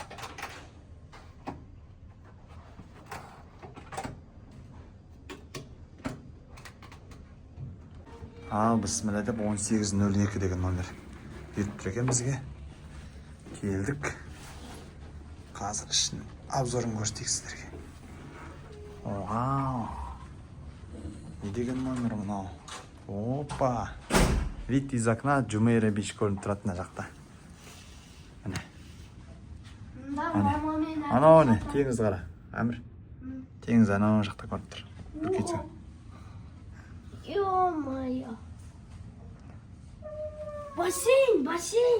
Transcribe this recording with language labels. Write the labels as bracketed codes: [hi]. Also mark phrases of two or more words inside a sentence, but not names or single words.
[kk] Ал, бісміллә деп 1802 деген номер беріп тұр екен бізге. Келдік. Қазір ішін обзорын көрсетейік сіздерге. Вау! Не деген номер мынау? Опа! [ru] Вид из окна [kk] Джумейра бич көрініп тұрады мына жақта. Міне. Анау не? Теңіз қара. Әмір. Теңіз анау жақта көрініп тұр. Бір кетсең. Ё-моё! Бассейн, бассейн.